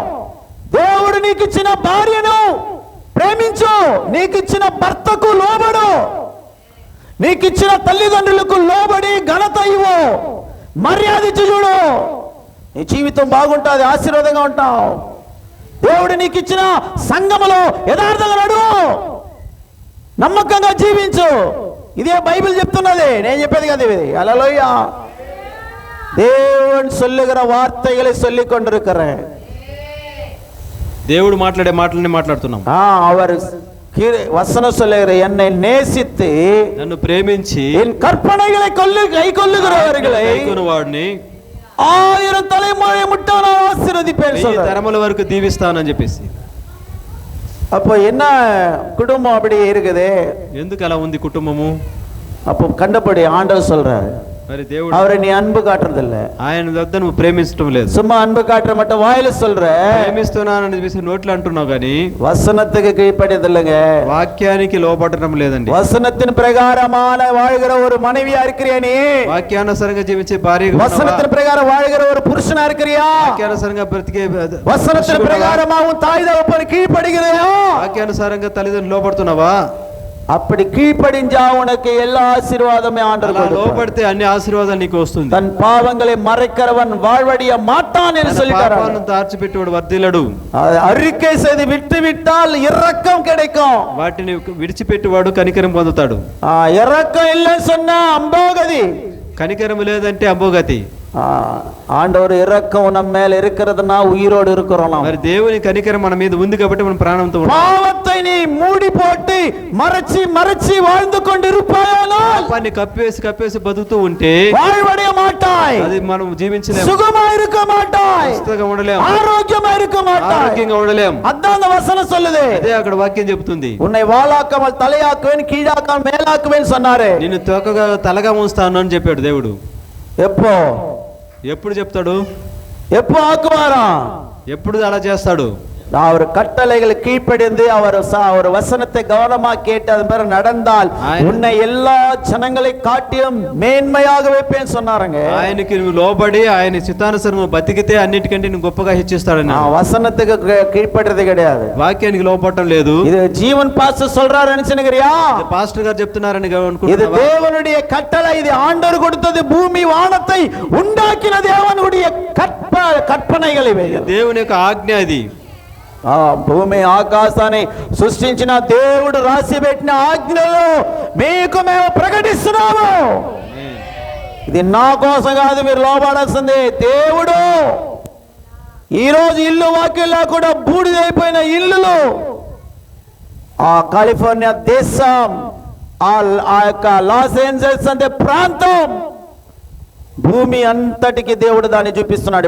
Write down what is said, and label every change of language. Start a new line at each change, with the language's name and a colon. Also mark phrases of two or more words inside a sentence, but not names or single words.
Telugu: దేవుడు నీకు ఇచ్చిన భార్యను ప్రేమించు, నీకిచ్చిన భర్తకు లోబడు, నీకిచ్చిన తల్లిదండ్రులకు లోబడి ఘనత ఇవ్వు, మర్యాద ఇచ్చి చూడు, నీ జీవితం బాగుంటుంది, ఆశీర్వాదంగా ఉంటావు. దేవుడు నీకు ఇచ్చిన సంఘములో యథార్థంగా నడువు, నమ్మకంగా జీవించు. ఇదే బైబిల్ చెప్తున్నది, నేను చెప్పేది కదా ఇది. హల్లెలూయా.
Tamil: దేవుని சொல்லுகிற வார்த்தைகளை சொல்லிக் கொண்டிருக்கிறேன்.
Telugu: దేవుడు మాట్లాడే మాటలనే మాట్లాడుతున్నాం.
Tamil: அவர் வசனம் சொல்லுகிற என்னை நேசித்து
Telugu: నన్ను ప్రేమించి
Tamil: என் கற்பனைகளை கை கொள்ளுகிறவர்களை
Telugu: వాడిని
Tamil: 1000 தலைமுறை மட்டும் நான் ஆசீர்வதிப்பேன் சொல்றார்.
Telugu: తరముల వరకు దీవిస్తానని చెప్పేసి.
Tamil: அப்போ என்ன குடும்பம் அப்படி இருக்குது?
Telugu: ఎందుకు అలా ఉంది కుటుంబము?
Tamil: அப்போ கண்டபடி ஆண்டவர் சொல்றாரு,
Telugu: మరి దేవుడు
Tamil: அவரை நீ அன்பு காட்டுறது இல்ல,
Telugu: ఆయన వద్ద నువ్వు ప్రేమించడం లేదు.
Tamil: சும்மா அன்பு காட்டுற மட்டும் வாயில சொல்ற,
Telugu: ప్రేమిస్తున్నానని చెప్పేసి నోట్లో అంటున్నావు కానీ
Tamil: வசனத்துக்கு கீழ்ப்படியது இல்லைங்க.
Telugu: వాక్యానికి లోపడటం లేదండి.
Tamil: வசனத்தின் பிரகாரமான வாழ்கிற ஒரு மனைவியா இருக்கிறியா நீ?
Telugu: వాక్యానుసారంగా జీవించే భార్య,
Tamil: வசனத்தின் பிரகாரம் வாழ்கிற ஒரு புருஷனா இருக்கிறியா?
Telugu: వాక్యానుసారంగా బ్రతికే
Tamil: வசனத்தின் பிரகாரமா உன் தாய் தகப்பனுக்கு கீழ்ப்படிகிறாயா?
Telugu: వాక్యానుసారంగా తల్లిదండ్రులు లోపడుతున్నావా?
Tamil: அப்படி கீழ்ப்படிஞ்சா உனக்கு எல்லா ஆசீர்வாதமே ஆண்டவர் கொடுப்பார்.
Telugu: లోపడితే అన్ని ఆశీర్వాదాలు నీకు వస్తుంది.
Tamil: தன் பாவங்களை மறைக்கிறவன் வாழ்வடிய மாட்டான் என்று சொல்லிட்டார்.
Telugu: పాపాలను దాచిపెట్టేవాడు వర్ధిల్లడు.
Tamil: அறிக்கை செய்து விட்டு விட்டால் இரக்கம் கிடைக்கும்,
Telugu: వాటిని విడిచిపెట్టేవాడు కనికరం పొందుతాడు.
Tamil: இரக்கம் இல்லைன்னு சொன்னா அம்போகதி,
Telugu: కనికరం లేదంటే అభోగతి.
Tamil: ஆண்டவர் இரக்கம் நம்ம மேல இருக்கிறதுனா உயிரோடு இருக்கிறோம்.
Telugu: మరి దేవుని కనికరం మన మీద ఉంది కాబట్టి మనం ప్రాణంతో ఉన్నాం.
Tamil: பாவத்தை நீ மூடி போட்டு மறைச்சி மறைச்சி வாழ்ந்து கொண்டிருப்பாயானால்,
Telugu: పాపాన్ని కప్పేసి బతుకుతూ ఉంటే
Tamil: வாழ்வடைய மாட்டாய்,
Telugu: అది మనం జీవించలేం,
Tamil: சுகமா இருக்க மாட்டாய்,
Telugu: స్వస్థగా ఉండలేం,
Tamil: ஆரோக்கியமா இருக்க மாட்டாய்,
Telugu: ఆరోగ్యంగా ఉండలేం.
Tamil: அதான் அந்த வசனம் சொல்லுது.
Telugu: అదే అక్కడ వాక్యం చెప్తుంది.
Tamil: உன்னை வாளாக்காமல் தலையாக்குவேன், கீழாக்காமல் மேலாக்குவேன் சொன்னாரு.
Telugu: నిన్ను తోకగా తలగా ఉంచుతాను అని చెప్పాడు దేవుడు.
Tamil: எப்போ
Telugu: ఎప్పుడు చెప్తాడు?
Tamil: எப்போ ஆக்குவாரா?
Telugu: ఎప్పుడు అలా చేస్తాడు?
Tamil: அவர் கட்டளைகளை கீழ்ப்படிந்து அவர் வசனத்தை கவனமா கேட்டு அது மாதிரி நடந்தால் உன்னை எல்லா ஜனங்களை காட்டியும் மேன்மையாக வைப்பேன் சொன்னாருங்க.
Telugu: ఆయనకి నువ్వు లోబడి ఆయన చిత్తానుసారం బతికితే అన్నిటికంటే నువ్వు గొప్పగా హెచ్చిస్తాడని.
Tamil: வசனத்துக்கு கீழ்ப்படுறது கிடையாது,
Telugu: వాక్యానికి లోపడటం లేదు.
Tamil: இது ஜீவன் பாஸ்டர் சொல்றாரு நினைச்சுக்கிறியா?
Telugu: పాస్టర్ గారు చెప్తున్నారని
Tamil: இது
Telugu: అనుకుంటున్నావా?
Tamil: தேவனுடைய கட்டளை, இது ஆண்டவர் கொடுத்தது. பூமி வானத்தை உண்டாக்கின தேவனுடைய கற்பனைகள் இவை.
Telugu: దేవుని యొక్క ఆజ్ఞ అది. భూమి ఆకాశాన్ని సృష్టించిన దేవుడు రాసి పెట్టిన ఆజ్ఞలు మీకు మేము ప్రకటిస్తున్నాము. ఇది నా కోసం కాదు, మీరు లోబడాల్సిందే. దేవుడు ఈరోజు ఇల్లు వాక్యంలో కూడా బూడిదైపోయిన ఇల్లులు, ఆ కాలిఫోర్నియా దేశం, ఆ యొక్క లాస్ ఏంజల్స్ అంటే ప్రాంతం, భూమి అంతటికి దేవుడు దాన్ని చూపిస్తున్నాడు.